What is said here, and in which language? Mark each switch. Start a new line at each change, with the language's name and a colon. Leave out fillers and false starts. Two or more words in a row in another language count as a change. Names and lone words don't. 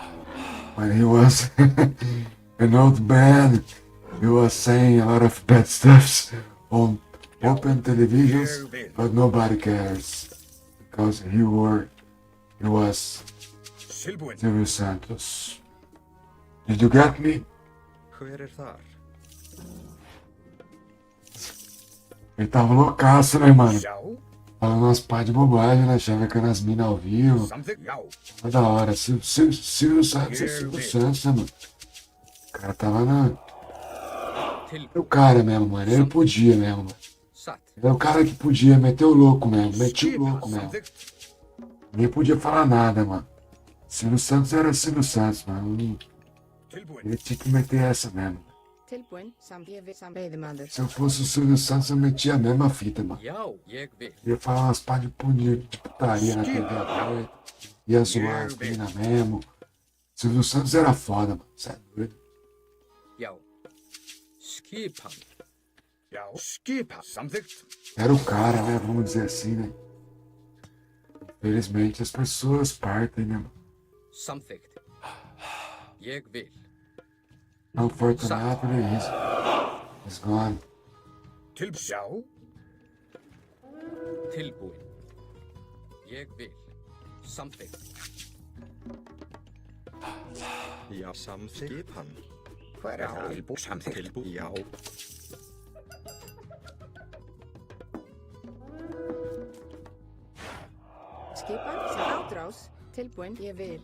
English: When he was an old man, he was saying a lot of bad stuff on open televisions, but nobody cares because he was
Icelandic: Tilbúin.
English: Silvio Santos. Did you get me?
Icelandic: Hver þar?
Portuguese: Ele tava loucaço, né, mano?
Icelandic: Já?
Portuguese: Falando umas pá de bobagem, né? Chavecando as minas ao vivo.
Icelandic: Samþykkt? Já.
Portuguese: Tá da hora. Silvio Santos é Silvio Santos, né, mano? O cara tava na. O cara mesmo, mano. Ele podia mesmo, mano.
Icelandic: Satt.
Portuguese: Ele é o cara que podia meter o louco mesmo. Metia o louco mesmo.
Icelandic: Samþykkt?
Portuguese: Ninguém podia falar nada, mano. Silvio Santos era Silvio Santos, mano.
Icelandic: Tilbúin.
Portuguese: Ele tinha que meter essa mesmo.
Icelandic: Tilbúin. Ég vil veiðimaður.
Portuguese: Se eu fosse o Silvio Santos, eu metia a mesma fita, mano.
Icelandic: Já, ég vil.
Portuguese: Ia falar umas pá de putaria na TV aberta. Ia zoar as meninas mesmo. Silvio Santos era foda, mano. Cê é doido.
Icelandic: Já. Skipan. Já. Skipa. Samþykkt?
Portuguese: Era o cara, né? Vamos dizer assim, né? Infelizmente as pessoas partem, né? Mano?
Icelandic: Samþykkt. Ég vil.
English: Unfortunately, he's gone.
Icelandic: Já. Tilbúin. Ég vil. Samþykkt. Já. Samþykkt. Skipan. Hver það? Tilbúin. Samþykkt. Tilbúin. Já. Skipan. Átrás. Tilbúin. Ég vil.